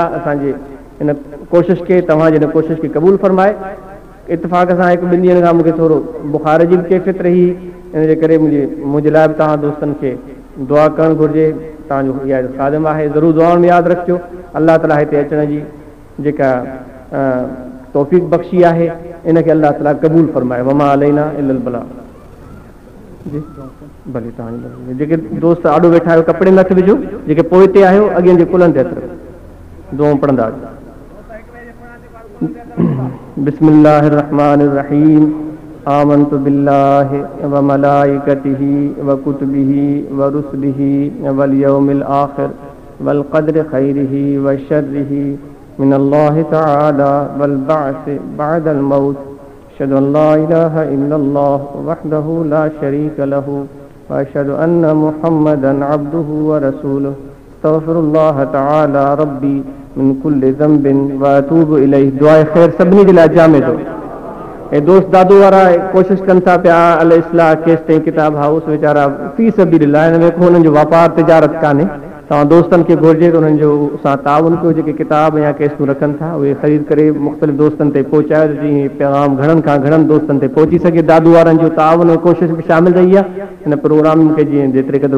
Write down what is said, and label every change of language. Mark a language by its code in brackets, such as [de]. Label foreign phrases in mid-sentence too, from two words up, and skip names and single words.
[sd] असांजे इन कोशिशि खे तव्हांजे इन कोशिशि खे क़बूल फरमाए इतफ़ाक़ सां 1-2 ॾींहंनि खां मूंखे थोरो बुखार जी बि कैफ़ियत रही इन जे करे मुंहिंजे लाइ बि तव्हां दोस्तनि खे दुआ करणु घुरिजे तव्हांजो इहा ख़ादिम आहे ज़रूरु दुआउनि में यादि रखिजो अल्लाह ताला हिते अचण जी जेका तौफ़ीक़ बख़्शी आहे इनखे अल्लाह ताला क़बूल फरमाए [ar] وما علينا إلا البلاغ [sd] जी भले तव्हांजी जेके दोस्त आॾो वेठा आहियो कपिड़े में हथु विझो जेके पोइ ते आहियो अॻियां जे कुलनि ते हथु दुआऊं पढ़ंदा [ar] بسم الله الرحمن الرحيم آمنت بالله وملائكته وكتبه ورسله واليوم الآخر والقدر خيره وشره من الله تعالى والبعث بعد الموت أشهد أن لا إله إلا الله وحده لا شريك له وأشهد أن محمدا عبده ورسوله استغفر الله تعالى ربي من كل ذنب وأتوب إليه دعاء خير [sd] सभिनी जे लाइ जामे थो ऐं दोस्त दादू वारा कोशिशि कनि था पिया अल इस्लाह केस ताईं किताब हाउस वीचारा [ar] في سبيل الله [sd] हिन में हुननि जो वापार तिजारत कान्हे तव्हां दोस्तनि खे घुरिजे त उन्हनि जो सां ताउन कयो जेके किताब या केसूं रखनि था उहे ख़रीद करे मुख़्तलिफ़ दोस्तनि ते पहुचायो जीअं पैगाम घणनि खां घणनि दोस्तनि ते पहुची सघे दादू वारनि जो ताउन ऐं कोशिशि बि शामिल रही आहे हिन प्रोग्राम खे जीअं जेतिरे क़दुरु